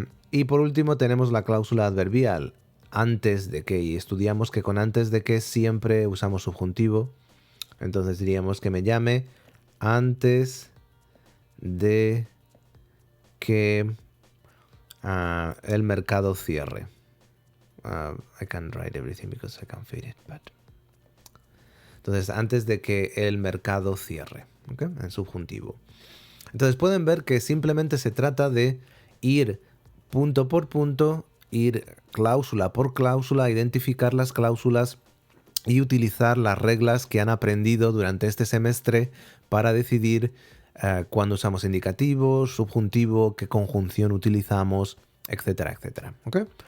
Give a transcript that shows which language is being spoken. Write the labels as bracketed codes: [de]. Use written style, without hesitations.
[es] Y por último tenemos la cláusula adverbial, antes de que, y estudiamos que con antes de que siempre usamos subjuntivo. Entonces diríamos que me llame antes de que el mercado cierre. [en] I can write everything because I can fit it, but... [es] Entonces, antes de que el mercado cierre, ¿okay? En subjuntivo. Entonces, pueden ver que simplemente se trata de ir punto por punto, ir cláusula por cláusula, identificar las cláusulas y utilizar las reglas que han aprendido durante este semestre para decidir cuándo usamos indicativos, subjuntivo, qué conjunción utilizamos, etcétera, etcétera. ¿Okay?